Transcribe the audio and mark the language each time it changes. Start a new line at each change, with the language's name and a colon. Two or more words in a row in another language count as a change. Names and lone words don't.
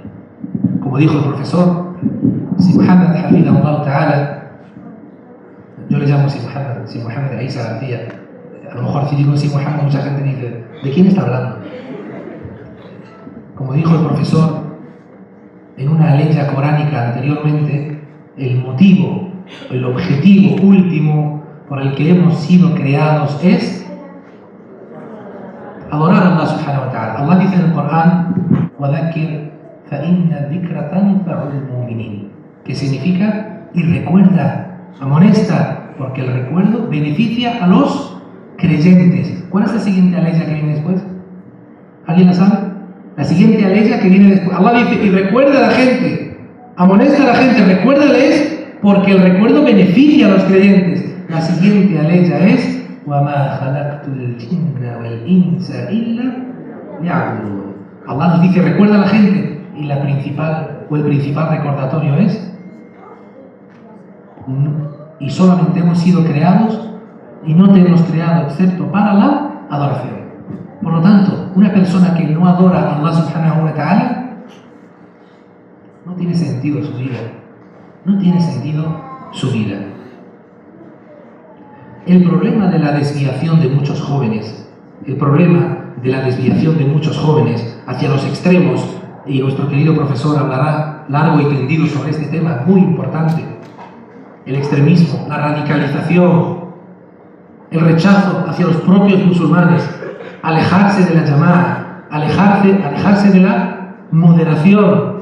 Spanish: Como dijo el profesor, si Muhammad
Arabic: حفظه الله تعالى,
Spanish: yo le llamo si Muhammad Isa García, a lo mejor si digo si Muhammad mucha gente dice, ¿de quién está hablando? Como dijo el profesor en una ley coránica anteriormente, el motivo, el objetivo último por el que hemos sido creados es adorar a Allah
Arabic: سبحانه و تعالى.
Spanish: Allah dice en el Corán,
Arabic: وَذَكِّرْ فَإِنَّ الذِّكْرَ تَنْفَعُ الْمُؤْمِنِينَ,
Spanish: que significa y recuerda, amonesta, porque el recuerdo beneficia a los creyentes. ¿Cuál es la siguiente aleya que viene después? ¿Alguien la sabe? La siguiente aleya que viene después. Allah dice, y recuerda a la gente, amonesta a la gente, recuérdales, porque el recuerdo beneficia a los creyentes. La siguiente aleya es,
Arabic: وَمَا خَلَقْتُ الْجِنَّ وَالْإِنسَ إِلَّا لِيَعْبُدُونِ.
Spanish: Allah nos dice, recuerda a la gente, y el principal recordatorio es, y solamente hemos sido creados, y no te hemos creado excepto para la adoración. Por lo tanto, una persona que no adora a Allah
Arabic: سبحانه و تعالى,
Spanish: no tiene sentido su vida. No tiene sentido su vida. El problema de la desviación de muchos jóvenes, hacia los extremos, y nuestro querido profesor hablará largo y tendido sobre este tema muy importante, el extremismo, la radicalización, el rechazo hacia los propios musulmanes, alejarse de la llamada, alejarse de la moderación.